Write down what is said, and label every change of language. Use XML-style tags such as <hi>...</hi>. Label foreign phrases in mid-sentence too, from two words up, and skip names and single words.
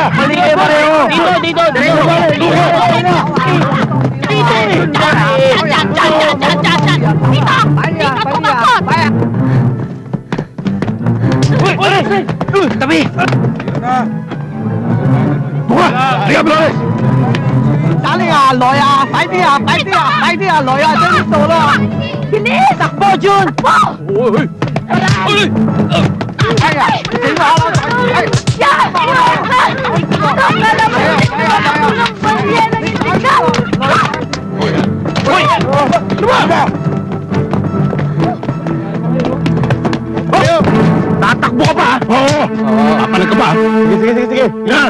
<tl>Mali kayo pareho! Dito! Dito! Tabi! Buka! Liga, Flores!</tl> <yue>打你啊，來啊！快啲啊！快啲啊！快啲啊！來啊！將啲數啦！</yue> <tl>Bilis! Takbo, Jun!</tl> <yue>哎呀！整下啦！哎！</yue> <tl>Hoy! Lumaba! Tatakbo ka pa, ha? Oo! Papalag ka pa, ha? Sige! Yan!</tl>